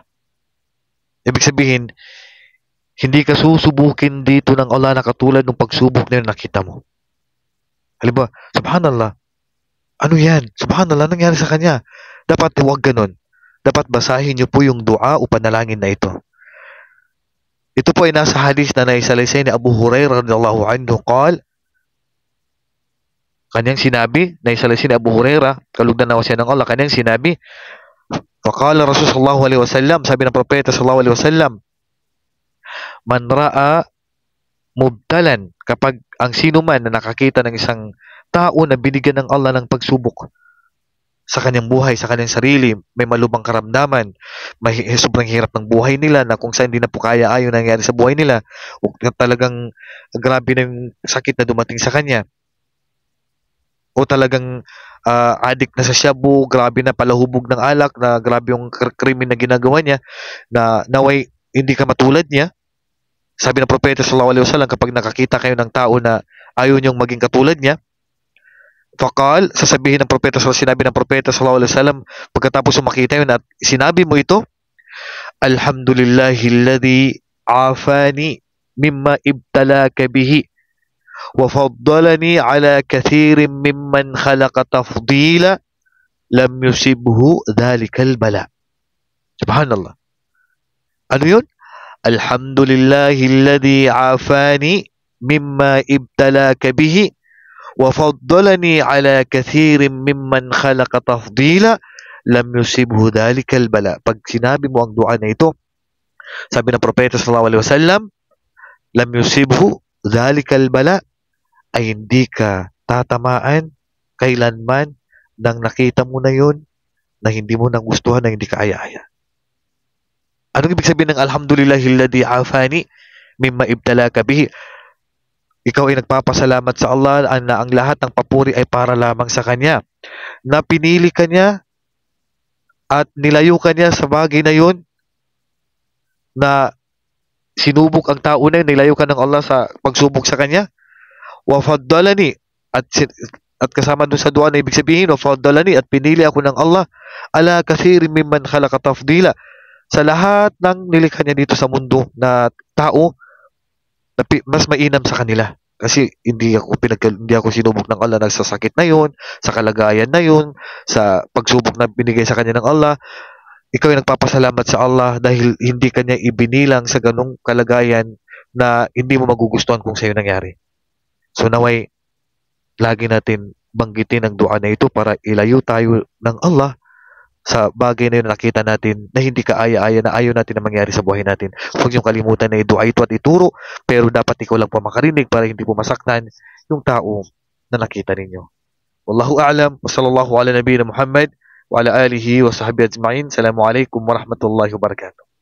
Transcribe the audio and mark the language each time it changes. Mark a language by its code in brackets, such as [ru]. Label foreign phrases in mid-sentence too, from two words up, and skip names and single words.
[tl] Ibig sabihin, hindi ka susubukin dito ng Allah na katulad ng pagsubok na yun nakita mo. Halimbawa, subhanallah, ano yan? Subhanallah, nangyari sa kanya. Dapat huwag ganun. Dapat basahin niyo po yung dua o panalangin na ito. Ito po ay nasa hadis na naisalaysay ni Abu Hurairah [ar] رضي الله عنه قال, [tl] kanyang sinabi, naisalaysay ni Abu Hurairah, kalugdan na siya ng Allah, kanyang sinabi, [ar] فقال رسول صلى الله عليه وسلم, [tl] sabi ng propeta [ar] صلى الله عليه وسلم, من رأى مبتلى, [tl] kapag ang sino man na nakakita ng isang tao na binigyan ng Allah ng pagsubok sa kanyang buhay, sa kanyang sarili, may malubhang karamdaman, may sobrang hirap ng buhay nila na kung saan hindi na po kaya ayon nangyari sa buhay nila, o talagang grabe na yung sakit na dumating sa kanya, o talagang addict na sa shabu, grabe na palahubog ng alak, na grabe yung krimen na ginagawa niya, na naway hindi ka matulad niya. Sabi ng propeta [ar] صلى الله عليه وسلم, [tl] kapag nakakita kayo ng tao na ayaw niyong maging katulad niya, faqal, sasabihin ng propeta, sinabi ng propeta [ar] صلى الله عليه وسلم, [tl] pagkatapos makita yun at sinabi mo ito, [ar] الحمد لله الذي عافاني مما ابتلاك به وفضلني على كثير ممن خلق تفضيلا لم يصبه ذلك البلاء. [tl] Subhanallah. Ano yun? [ar] الحمد لله الذي عافاني مما ابتلاك به وفضلني على كثير ممن خلق تفضيلا لم يصبه ذلك البلاء. [tl] Pag sinabi mo ang dua na ito, sabi ng propeta [ar] صلى الله عليه وسلم, لم يصبه ذلك البلاء, [tl] ay hindi ka tatamaan kailanman nang nakita mo na yun na hindi mo nagustuhan, na hindi ka aya-aya. Anong ibig sabihin ng [ar] الحمد لله الذي عافاني مما ابتلاك به? [tl] Ikaw ay nagpapasalamat sa Allah na ang lahat ng papuri ay para lamang sa Kanya, na pinili ka niya at nilayo ka niya sa bagay na yun, na sinubok ang tao na yun, nilayo ka ng Allah sa pagsubok sa Kanya. [ar] وفضلني, [tl] at kasama dun sa dua na ibig sabihin, [ar] وفضلني, [tl] at pinili ako ng Allah [ar] على كثير ممن خلق تفضيلا, [tl] sa lahat ng nilikha niya dito sa mundo na tao, na mas mainam sa kanila. Kasi hindi ako sinubok ng Allah sa sakit na yun, sa kalagayan na yun, sa pagsubok na binigay sa kanya ng Allah. Ikaw ay nagpapasalamat sa Allah dahil hindi kanya ibinilang sa ganung kalagayan na hindi mo magugustuhan kung sa'yo nangyari. So naway, lagi natin banggitin ang dua na ito para ilayo tayo ng Allah sa bagay na yun na nakita natin na hindi ka aya-aya, na ayaw natin na mangyari sa buhay natin. Huwag niyong kalimutan na i-dua ito at ituro, pero dapat ikaw lang po makarinig para hindi po masaktan yung tao na nakita ninyo. [ar] والله أعلم وصلى الله على نبينا محمد وعلى آله وصحبه أجمعين. السلام عليكم ورحمة الله وبركاته.